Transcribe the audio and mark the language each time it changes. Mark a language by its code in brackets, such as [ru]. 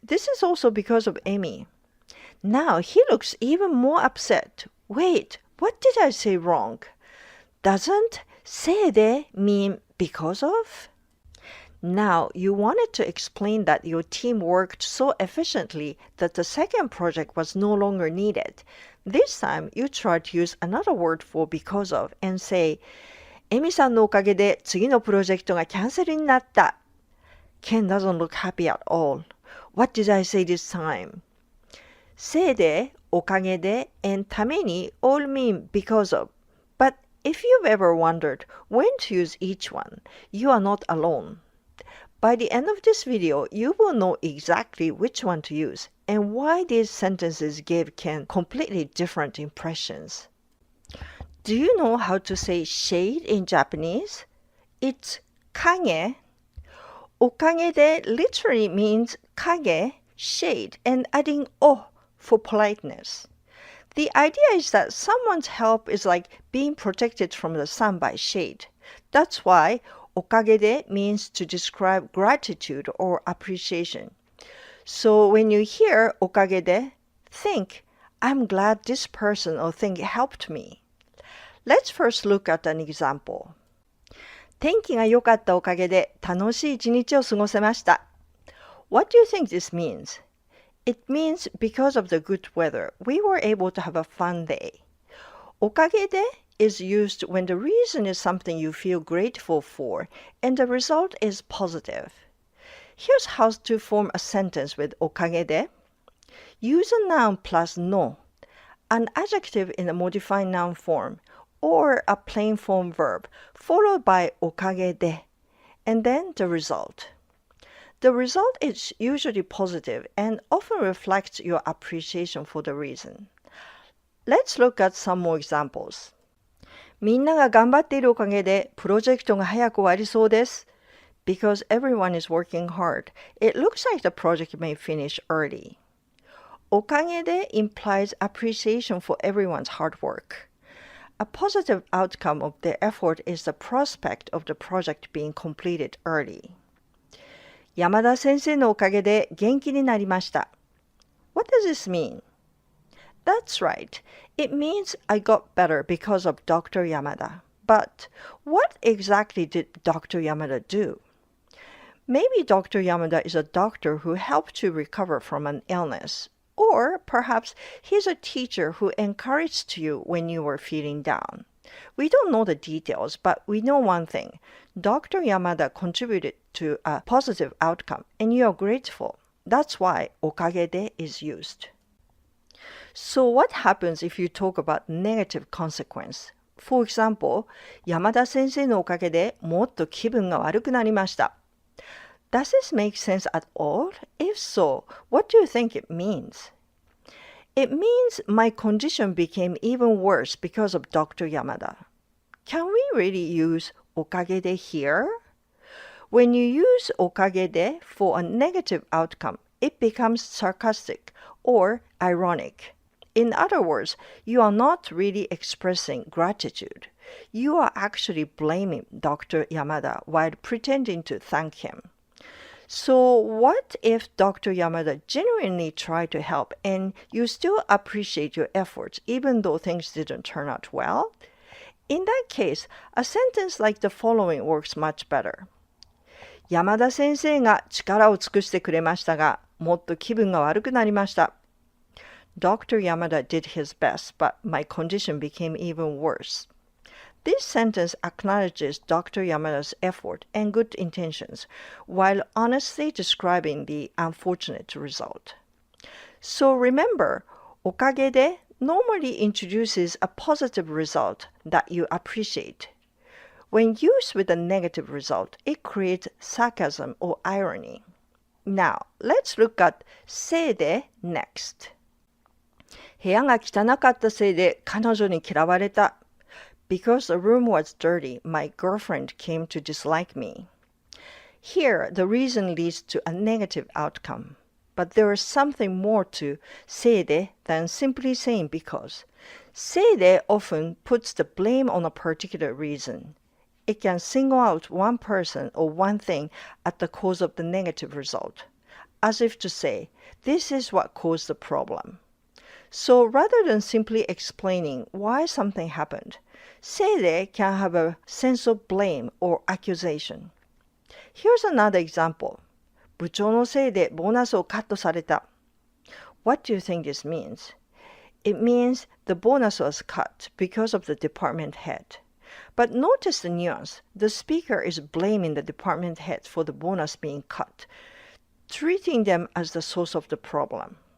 [en] This is also because of Amy. Now he looks even more upset. Wait, what did I say wrong? Doesn't せいで mean because of? Now, you wanted to explain that your team worked so efficiently that the second project was no longer needed. This time, you try to use another word for because of and say, [ja] エミさんのおかげで次のプロジェクトがキャンセルになった. [en] Ken doesn't look happy at all. What did I say this time? せいで、おかげで, and ために all mean because of. But if you've ever wondered when to use each one, you are not alone. By the end of this video, you will know exactly which one to use and why these sentences gave Ken completely different impressions. Do you know how to say shade in Japanese? It's kage. おかげで literally means kage, shade, and adding o for politeness. The idea is that someone's help is like being protected from the sun by shade. That's why おかげで means to describe gratitude or appreciation. So when you hear おかげで, think, I'm glad this person or thing helped me. Let's first look at an example. [ja] 天気が良かったおかげで楽しい一日を過ごせました. [en] What do you think this means? It means because of the good weather, we were able to have a fun day. おかげで is used when the reason is something you feel grateful for and the result is positive. Here's how to form a sentence with おかげで. Use a noun plus no, an adjective in a modified noun form, or a plain form verb, followed by おかげで, and then the result. The result is usually positive and often reflects your appreciation for the reason. Let's look at some more examples. [ja] みんなが頑張っているおかげでプロジェクトが早く終わりそうです. [en] Because everyone is working hard, it looks like the project may finish early. おかげで implies appreciation for everyone's hard work. A positive outcome of their effort is the prospect of the project being completed early. [ja] 山田先生のおかげで元気になりました. [en] What does this mean? That's right. It means I got better because of Dr. Yamada. But what exactly did Dr. Yamada do? Maybe Dr. Yamada is a doctor who helped you recover from an illness. Or perhaps he's a teacher who encouraged you when you were feeling down. We don't know the details, but we know one thing. Dr. Yamada contributed to a positive outcome, and you are grateful. That's why おかげで is used. So what happens if you talk about negative consequence? For example, [ja] 山田先生のおかげでもっと気分が悪くなりました. [en] Does this make sense at all? If so, what do you think it means? It means my condition became even worse because of Dr. Yamada. Can we really use おかげで here? When you use おかげで for a negative outcome, it becomes sarcastic or ironic. In other words, you are not really expressing gratitude. You are actually blaming Dr. Yamada while pretending to thank him. So what if Dr. Yamada genuinely tried to help and you still appreciate your efforts even though things didn't turn out well? In that case, a sentence like the following works much better. [ja] 山田先生が力を尽くしてくれましたが、もっと気分が悪くなりました。 [en] Dr. Yamada did his best, but my condition became even worse. This sentence acknowledges Dr. Yamada's effort and good intentions, while honestly describing the unfortunate result. So remember, おかげで normally introduces a positive result that you appreciate. When used with a negative result, it creates sarcasm or irony. Now, let's look at せいで next. [ja] 部屋が汚かったせいで彼女に嫌われた。 [en] Because the room was dirty, my girlfriend came to dislike me. Here, the reason leads to a negative outcome. But there is something more to せいで than simply saying because. せいで often puts the blame on a particular reason. It can single out one person or one thing at the cause of the negative result, as if to say, this is what caused the problem. So rather than simply explaining why something happened, せいで can have a sense of blame or accusation. Here's another example. [ja] 部長のせいでボーナスをカットされた。 [en] What do you think this means? It means the bonus was cut because of the department head. But notice the nuance. The speaker is blaming the department head for the bonus being cut, treating them as the source of the problem.